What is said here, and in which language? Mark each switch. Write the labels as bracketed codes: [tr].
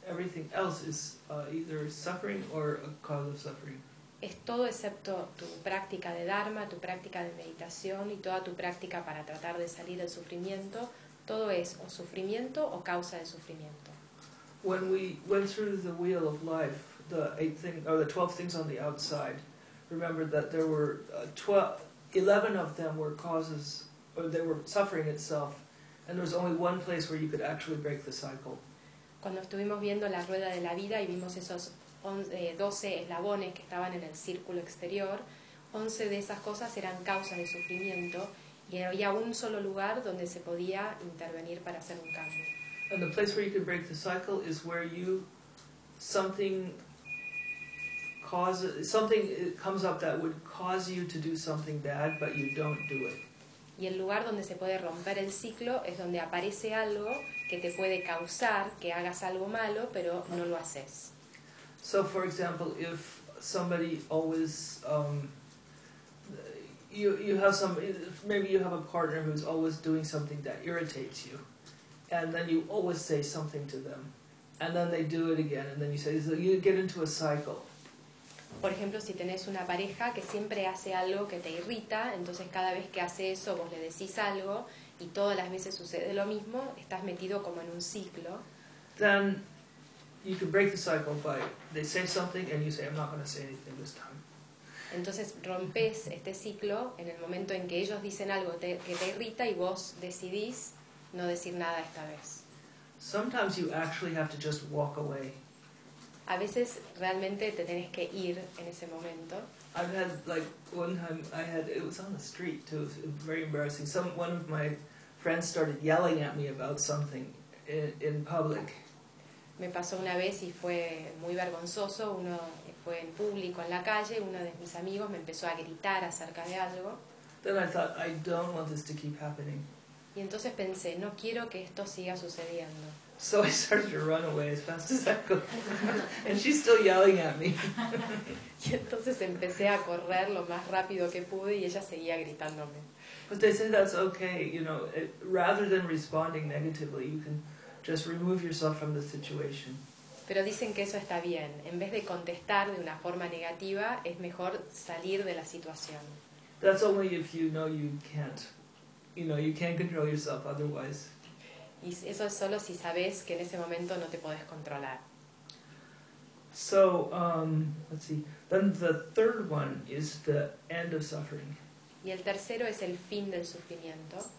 [en] Everything else is either suffering or a cause of suffering. [es] Es todo excepto tu práctica de dharma, tu práctica de meditación y toda tu práctica para tratar de salir del sufrimiento. Todo es o sufrimiento o causa de sufrimiento. [en] When we went through the wheel of life, the 12 things on the outside, remember that there were 11 of them were causes, or they were suffering itself, and there was only one place where you could actually break the cycle. [es] Cuando estuvimos viendo la rueda de la vida y vimos esos 12 eslabones que estaban en el círculo exterior, 11 de esas cosas eran causas de sufrimiento, y había un solo lugar donde se podía intervenir para hacer un cambio. [en] And the place where you can break the cycle is where you something causes something comes up that would cause you to do something bad, but you don't do it. [es] Y el lugar donde se puede romper el ciclo es donde aparece algo que te puede causar que hagas algo malo, pero no lo haces. [en] So, for example, if somebody always you have some maybe you have a partner who's always doing something that irritates you. and then you always say something to them, and then they do it again, and then you say, so you get into a cycle. [es] Por ejemplo, si tenés una pareja que siempre hace algo que te irrita, entonces cada vez que hace eso vos le decís algo y todas las veces sucede lo mismo, estás metido como en un ciclo. [en] Then you can break the cycle by they say something and you say, I'm not going to say anything this time. [es] Entonces rompes este ciclo en el momento en que ellos dicen algo que te irrita y vos decidís no decir nada esta vez. [en] Sometimes you actually have to just walk away. [es] A veces realmente te tenés que ir en ese momento. [en] I've had, like, one time I had, it was on the street too, it was very embarrassing. One of my friends started yelling at me about something in public. [es] Me pasó una vez y fue muy vergonzoso, uno fue en público, en la calle, uno de mis amigos me empezó a gritar acerca de algo. [en] Then I thought, I don't want this to keep happening. [es] Y entonces pensé, no quiero que esto siga sucediendo. [en] So I started to run away as fast as I could. And she's still yelling at me. [es] Y entonces empecé a correr lo más rápido que pude y ella seguía gritándome. [en] But they say that's okay, you know, rather than responding negatively, you can just remove yourself from the situation. [es] Pero dicen que eso está bien. En vez de contestar de una forma negativa, es mejor salir de la situación. [en] That's only if you know you can't. You know, you can't control yourself otherwise. [es] Y eso es solo si sabes que en ese momento no te podés controlar. [en] So, let's see. Then the third one is the end of suffering. [es] Y el tercero es el fin del sufrimiento.